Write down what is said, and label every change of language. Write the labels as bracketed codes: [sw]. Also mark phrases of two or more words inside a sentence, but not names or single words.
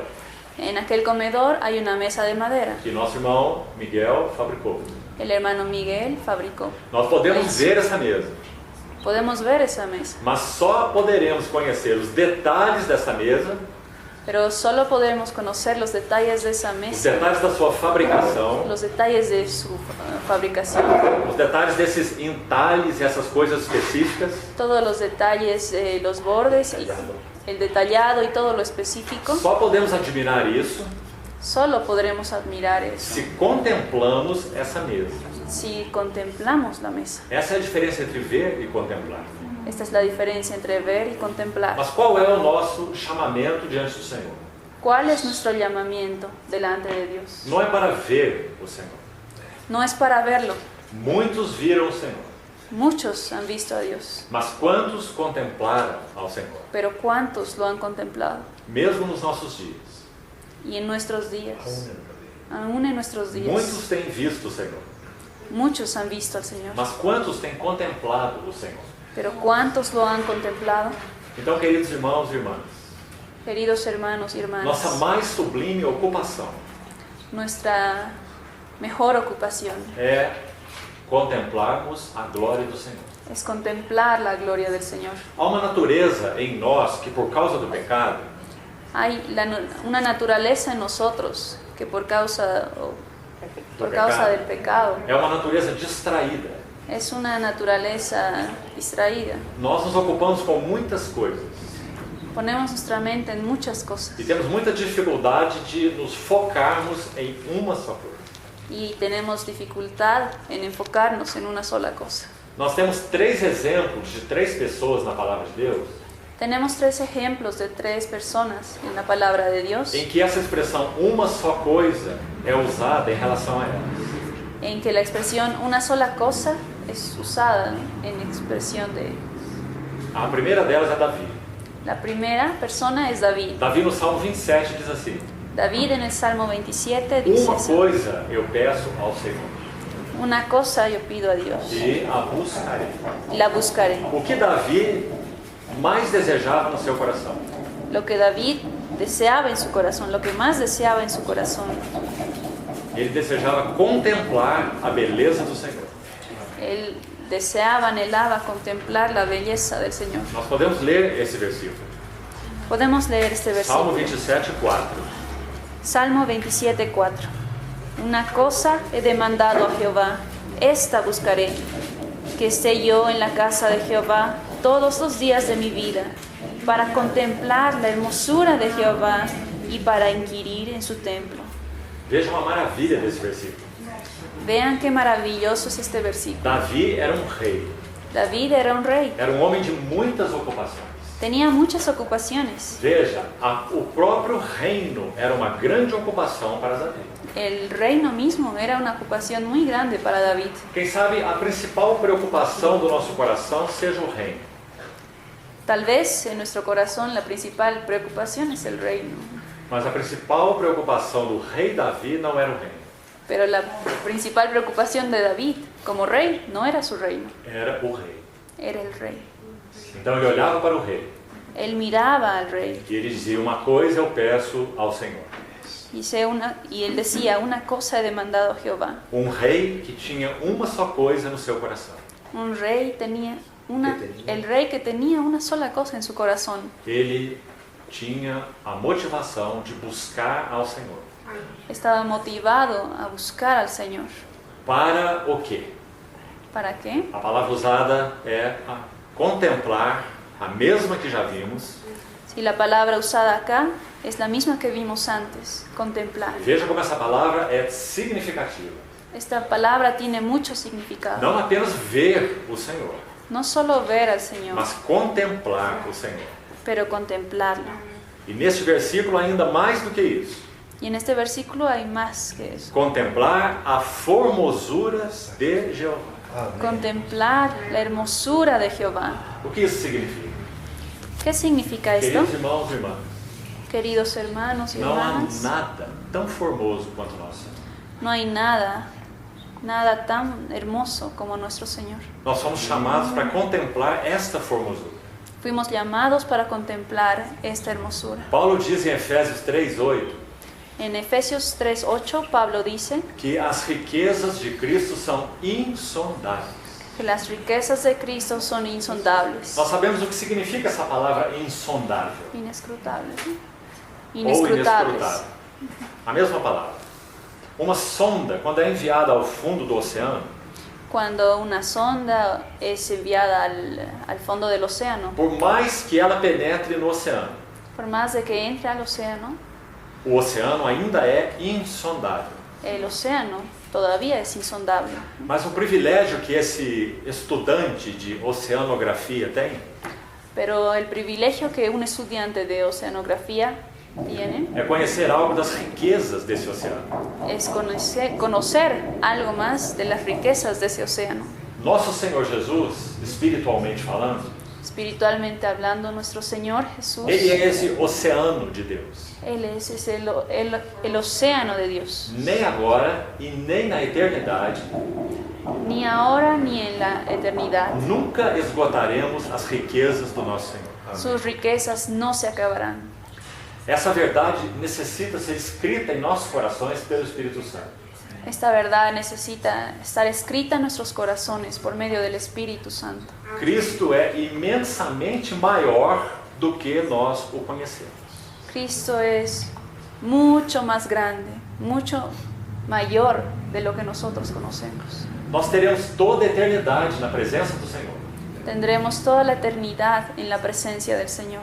[es] En aquel comedor hay una mesa de madera. [pt] que nosso irmão Miguel fabricou. [es] El hermano Miguel fabricó. [pt] Nós podemos ver essa mesa, [es] Podemos ver esa mesa, [pt] mas só poderemos conhecer os detalhes dessa mesa, [es] pero solo podemos conocer los detalles de esa [pt] os [es] mesa, [pt] detalhes da sua fabricação, [es] los detalles de su fabricación, [pt] os detalhes desses entalhes e essas coisas específicas, [es] todos los detalles, los bordes, y el detallado y todo lo específico. [pt] só podemos admirar isso [es] Solo podremos admirar eso [pt] se contemplamos essa mesa. [es] si contemplamos la mesa. [pt] Essa é a diferença entre ver e contemplar. [es] Esta es la diferencia entre ver y contemplar. [pt] Mas qual é o nosso chamamento diante do Senhor? [es] ¿Cuál es nuestro llamamiento delante de Dios? [pt] Não é para ver o Senhor. [es] No es para verlo. [pt] Muitos viram o Senhor, [es] Muchos han visto a Dios, [pt] mas quantos contemplaram ao Senhor? [es] pero ¿cuántos lo han contemplado? [pt] Mesmo nos nossos dias, [es] Y en nuestros días, aún en nuestros días, [pt] muitos têm visto o Senhor, [es] muchos han visto al Señor, [pt] mas quantos têm contemplado o Senhor? [es] pero ¿cuántos lo han contemplado? [pt] Então, queridos irmãos e irmãs, [es] Queridos hermanos y [pt] nossa [es] hermanas, [pt] mais sublime ocupação [es] nuestra mejor ocupación [pt] é contemplarmos a glória do Senhor. [es] es contemplar la gloria del Señor. [pt] Há uma natureza em nós que, por causa do pecado, [es] Hay una naturaleza en nosotros que por causa del pecado [pt] é uma natureza distraída. [es] es una naturaleza distraída. [pt] Nós nos ocupamos com muitas coisas [es] Ponemos nuestra mente en muchas cosas [pt] e temos muita dificuldade de nos focarmos em uma só coisa. [es] y tenemos dificultad en enfocarnos en una sola cosa. [pt] Nós temos 3 exemplos de 3 pessoas na palavra de Deus [es] Tenemos 3 ejemplos de 3 personas en la palabra de Dios [pt] em que essa expressão uma só coisa é usada em relação a elas. [es] en que la expresión una sola cosa es usada en expresión de... [pt] A primeira delas é Davi. [es] La primera persona es David. [pt] Davi no Salmo 27 diz assim: [es] David en el Salmo 27 dice [pt] uma [es] así, [pt] coisa eu peço ao Senhor [es] una cosa yo pido a Dios [pt] e a buscarei. [es] y la buscaré. [pt] O que Davi mais desejava no seu coração? [es] Lo que David deseaba en su corazón, lo que más deseaba en su corazón, [pt] Ele desejava contemplar a beleza do Senhor. [es] él deseaba, anhelaba contemplar la belleza del Señor. [pt] Nós podemos ler esse versículo. [es] Podemos leer este Salmo versículo. [pt] 27, 4. [es] Salmo 27, 4. Una cosa he demandado a Jehová, esta buscaré, que esté yo en la casa de Jehová todos los días de mi vida, para contemplar la hermosura de Jehová y para inquirir en su templo. [pt] Veja uma maravilha desse versículo. [es] Vean qué maravilloso es este versículo. [pt] Davi era um rei. [es] David era un rey, [pt] Era um homem de muitas ocupações. [es] tenía muchas ocupaciones. [pt] Veja, o próprio reino era uma grande ocupação para Davi. [es] El reino mismo era una ocupación muy grande para David. [pt] Quem sabe a principal preocupação do nosso coração seja o reino. [es] Tal vez en nuestro corazón la principal preocupación es el reino, [pt] Mas a principal preocupação do rei Davi não era o reino. [es] pero la principal preocupación de David como rey no era su reino, [pt] Era o rei. [es] era el rey. [pt] Então ele olhava para o rei [es] Él miraba al rey [pt] e ele dizia: uma coisa eu peço ao Senhor. [es] y él decía, una cosa he demandado a Jehová. [pt] Um rei que tinha uma só coisa no seu coração. [es] Un rey el rey que tenía una sola cosa en su corazón. [pt] Ele tinha a motivação de buscar ao Senhor. [es] Estaba motivado a buscar al Señor. [pt] Para o quê? [es] ¿Para qué? [pt] A palavra usada é contemplar, a mesma que já vimos. [es] Si la palabra usada acá es la misma que vimos antes, contemplar. [pt] Veja como essa palavra é significativa. [es] Esta palabra tiene mucho significado. [pt] Não apenas ver o Senhor, [es] No solo ver al Señor, [pt] mas contemplar o Senhor. [es] pero contemplarlo. [pt] E neste versículo ainda mais do que isso. [es] Y en este versículo hay más que eso. [pt] Contemplar a formosuras de Jeová. [es] Contemplar la hermosura de Jehová. [pt] O que isso significa? [es] ¿Qué significa esto? [pt] Queridos irmãos e irmãs, [es] Queridos hermanos y [pt] não há [es] hermanas, [pt] nada tão formoso quanto nós. [es] no hay nada tan hermoso como nuestro Señor. [pt] Nós somos chamados para contemplar esta formosura. [es] Fuimos llamados para contemplar esta hermosura. [pt] Paulo diz em Efésios 3:8 [es] En Efesios 3:8, Pablo dice [pt] que as riquezas de Cristo são insondáveis. [es] que las riquezas de Cristo son insondables. [pt] Nós sabemos o que significa essa palavra insondável [es] Inescrutables. ¿No? [pt] ou [es] Inescrutables. [pt] inescrutável. A mesma palavra. Uma sonda, quando é enviada ao fundo do oceano, [es] Cuando una sonda es enviada al fondo del océano, [pt] por mais que ela penetre no oceano, [es] por más de que entre al océano, [pt] o oceano ainda é insondável. [es] el océano todavía es insondable. [pt] Mas o privilégio que esse estudante de oceanografia tem [es] Pero el privilegio que un estudiante de oceanografía tiene [pt] é conhecer algo das riquezas desse oceano. [es] es conocer algo más de las riquezas de ese océano. [pt] Nosso Senhor Jesus, espiritualmente falando, [es] Espiritualmente hablando, nuestro Señor Jesús, [pt] Ele é esse oceano de Deus. [es] Él es el océano de Dios. [pt] Nem agora e nem na eternidade, [es] Ni ahora ni en la eternidad. [pt] nunca esgotaremos as riquezas do nosso Senhor. Amém. [es] Sus riquezas no se acabarán. [pt] Essa verdade necessita ser escrita em nossos corações pelo Espírito Santo. [es] Esta verdad necesita estar escrita en nuestros corazones por medio del Espíritu Santo. [pt] Cristo é imensamente maior do que nós o conhecemos. [es] Cristo es mucho más grande, mucho mayor de lo que nosotros conocemos. [pt] Nós teremos toda a eternidade na presença do Senhor. [es] Tendremos toda la eternidad en la presencia del Señor.